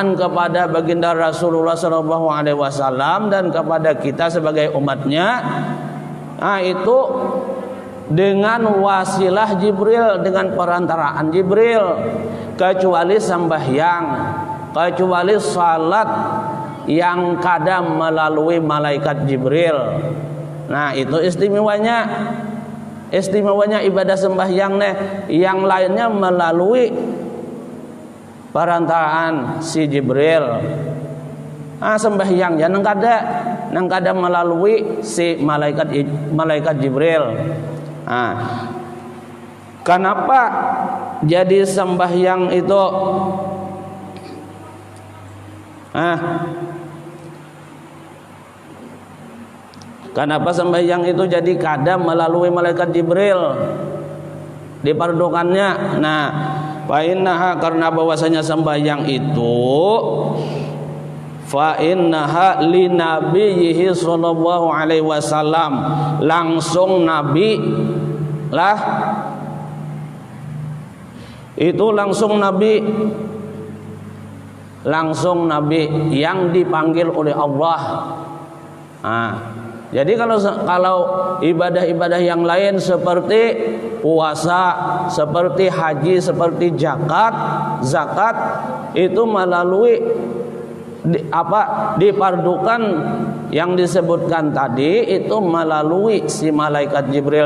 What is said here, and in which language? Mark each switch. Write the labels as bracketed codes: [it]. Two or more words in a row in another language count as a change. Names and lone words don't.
[id] kepada baginda Rasulullah SAW dan kepada kita sebagai umatnya, itu dengan wasilah Jibril, dengan perantaraan Jibril, kecuali sembahyang, kecuali salat yang kadang melalui malaikat Jibril. Nah, itu istimewanya ibadah sembahyang nih. Yang lainnya melalui perantaraan si Jibril. Sembahyang ya nang kada melalui si malaikat Jibril. Kenapa jadi sembahyang itu kenapa sembahyang itu jadi kada melalui malaikat Jibril diperdukannya? Nah, [ar] فإنها, [id] karena bahwasanya sembahyang itu [ar] فإنها لنبيه صلى الله عليه وسلم, [id] langsung nabi lah, itu langsung nabi yang dipanggil oleh Allah. Jadi kalau ibadah-ibadah yang lain seperti puasa, seperti haji, seperti zakat itu melalui dipardukan yang disebutkan tadi itu melalui si malaikat Jibril.